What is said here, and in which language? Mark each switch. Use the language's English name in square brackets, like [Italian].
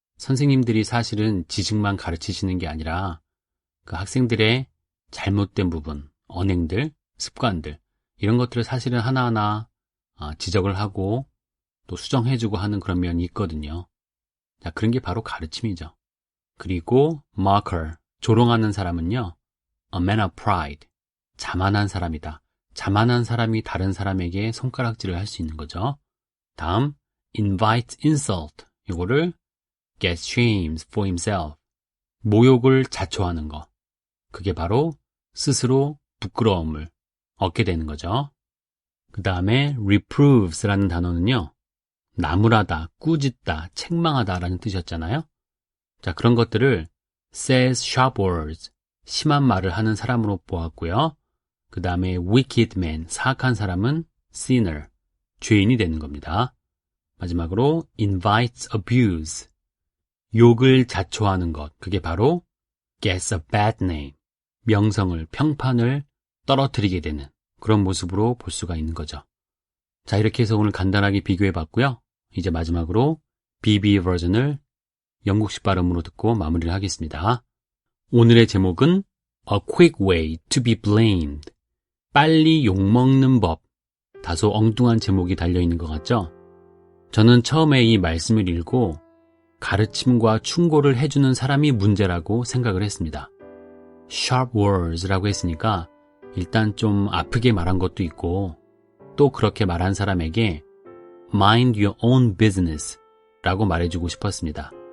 [Korean] 선생님들이 사실은 지식만 가르치시는 게 아니라 그 학생들의 잘못된 부분, 언행들, 습관들 이런 것들을 사실은 하나하나 지적을 하고 또 수정해주고 하는 그런 면이 있거든요. 자, 그런 게 바로 가르침이죠. 그리고 marker, 조롱하는 사람은요. [English] A man of pride, [Korean] 자만한 사람이다. 자만한 사람이 다른 사람에게 손가락질을 할 수 있는 거죠. 다음, [English] invite insult, [Korean] 이거를 [English] get shamed for himself, [Korean] 모욕을 자초하는 거. 그게 바로 스스로 부끄러움을 얻게 되는 거죠. 그 다음에 reproves라는 단어는요. 나무라다, 꾸짖다, 책망하다라는 뜻이었잖아요. 자, 그런 것들을 [English] says sharp words, [Korean] 심한 말을 하는 사람으로 보았고요. 그 다음에 [English] wicked man, [Korean] 사악한 사람은 sinner, 죄인이 되는 겁니다. 마지막으로 [English] invites abuse, [Korean] 욕을 자초하는 것, 그게 바로 [English] gets a bad name, [Korean] 명성을, 평판을 떨어뜨리게 되는 그런 모습으로 볼 수가 있는 거죠. 자, 이렇게 해서 오늘 간단하게 비교해 봤고요. 이제 마지막으로 BB 버전을 영국식 발음으로 듣고 마무리를 하겠습니다. 오늘의 제목은 [English] A quick way to be blamed, [Korean] 빨리 욕먹는 법. 다소 엉뚱한 제목이 달려있는 것 같죠? 저는 처음에 이 말씀을 읽고 가르침과 충고를 해주는 사람이 문제라고 생각을 했습니다. [English] sharp words [Korean] 라고 했으니까 일단 좀 아프게 말한 것도 있고, 또 그렇게 말한 사람에게 [English] mind your own business [Korean] 라고 말해주고 싶었습니다.